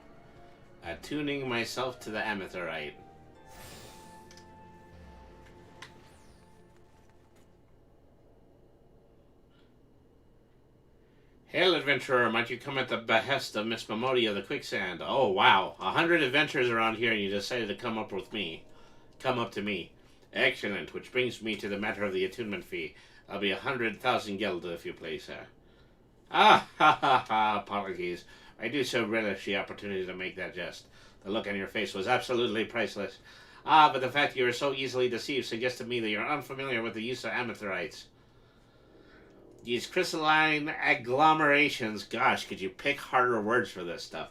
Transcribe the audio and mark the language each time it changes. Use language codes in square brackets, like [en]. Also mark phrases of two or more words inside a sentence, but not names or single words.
[en] Attuning myself to the Amethyte. Hail, adventurer, might you come at the behest of Miss Momodi of the Quicksand? Oh, wow. 100 adventurers around here and you decided to come up to me. Excellent, which brings me to the matter of the attunement fee. I'll be 100,000 geld if you please, sir. Ah, ha, ha, ha, apologies. I do so relish the opportunity to make that jest. The look on your face was absolutely priceless. Ah, but the fact you are so easily deceived suggests to me that you're unfamiliar with the use of amethyrites. These crystalline agglomerations, gosh, could you pick harder words for this stuff?